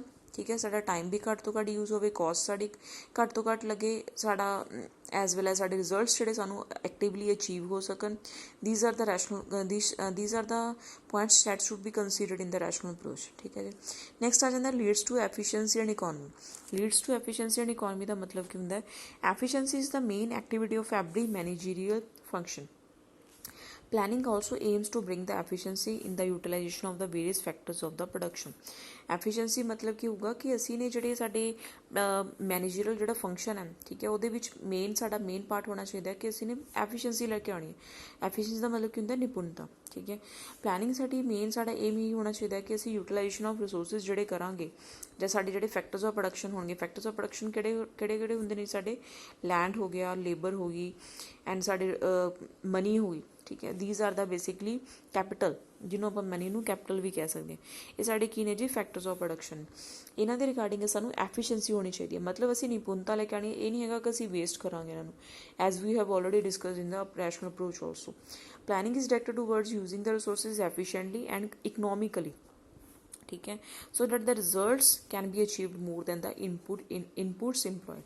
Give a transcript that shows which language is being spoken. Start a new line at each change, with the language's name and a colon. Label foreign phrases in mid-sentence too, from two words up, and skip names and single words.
Punjabi: ਠੀਕ ਹੈ, ਸਾਡਾ ਟਾਈਮ ਵੀ ਘੱਟ ਤੋਂ ਘੱਟ ਯੂਜ਼ ਹੋਵੇ, ਕੋਸਟ ਸਾਡੀ ਘੱਟ ਤੋਂ ਘੱਟ ਲੱਗੇ, ਸਾਡਾ
English: as well as
Punjabi: ਸਾਡੇ ਰਿਜ਼ਲਟਸ ਜਿਹੜੇ ਸਾਨੂੰ
English: actively achieve
Punjabi: ਹੋ ਸਕਣ।
English: These are the points that should be considered in the rational approach.
Punjabi: ਠੀਕ ਹੈ ਜੀ, ਨੈਕਸਟ ਆ ਜਾਂਦਾ
English: leads to efficiency and economy. leads to efficiency and economy
Punjabi: ਦਾ ਮਤਲਬ ਕੀ ਹੁੰਦਾ ਹੈ,
English: efficiency is the main activity of every managerial function. Planning also aims to bring the efficiency in the utilization of the various factors of the production.
Punjabi: Efficiency ਮਤਲਬ ਕੀ ਹੋਊਗਾ ਕਿ ਅਸੀਂ ਨੇ ਜਿਹੜੇ ਸਾਡੇ ਮੈਨੇਜਰੀਅਲ ਜਿਹੜਾ ਫੰਕਸ਼ਨ ਹੈ, ਠੀਕ ਹੈ, ਉਹਦੇ ਵਿੱਚ ਸਾਡਾ
English: main part
Punjabi: ਹੋਣਾ ਚਾਹੀਦਾ ਕਿ ਅਸੀਂ ਨੇ ਐਫੀਸ਼ੀਐਂਸੀ ਲੈ ਕੇ ਆਉਣੀ ਹੈ। ਐਫੀਸ਼ੀਐਂਸੀ ਦਾ ਮਤਲਬ ਕੀ ਹੁੰਦਾ, ਨਿਪੁੰਨਤਾ। ਠੀਕ ਹੈ, ਪਲੈਨਿੰਗ ਸਾਡੀ ਸਾਡਾ ਏਮ ਹੀ ਹੋਣਾ ਚਾਹੀਦਾ ਕਿ ਅਸੀਂ
English: utilization of resources
Punjabi: ਜਿਹੜੇ ਕਰਾਂਗੇ ਜਾਂ ਸਾਡੇ ਜਿਹੜੇ
English: factors of production
Punjabi: ਹੋਣਗੇ।
English: factors of production
Punjabi: ਕਿਹੜੇ ਹੁੰਦੇ ਨੇ, ਸਾਡੇ ਲੈਂਡ ਹੋ ਗਿਆ, ਲੇਬਰ ਹੋ ਗਈ ਐਂਡ ਸਾਡੇ ਮਨੀ ਹੋ ਗਈ। ਠੀਕ ਹੈ।
English: these are the basically capital,
Punjabi: ਜਿਹਨੂੰ ਆਪਾਂ ਮਨੀ ਨੂੰ ਕੈਪੀਟਲ ਵੀ ਕਹਿ ਸਕਦੇ ਹਾਂ। ਇਹ ਸਾਡੇ ਕੀ ਨੇ ਜੀ,
English: factors of production.
Punjabi: ਇਹਨਾਂ ਦੇ ਰਿਗਾਰਡਿੰਗ ਸਾਨੂੰ ਐਫੀਸ਼ੀਐਂਸੀ ਹੋਣੀ ਚਾਹੀਦੀ ਹੈ, ਮਤਲਬ ਅਸੀਂ ਨਿਪੁੰਨਤਾ ਲੈ ਕੇ ਆਉਣੀ, ਇਹ ਨਹੀਂ ਹੈਗਾ ਕਿ ਅਸੀਂ ਵੇਸਟ ਕਰਾਂਗੇ ਇਹਨਾਂ ਨੂੰ,
English: as we have already discussed in the rational approach also. Planning is directed towards using the resources efficiently and economically,
Punjabi: ਠੀਕ ਹੈ,
English: so that the results can be achieved more than the inputs employed.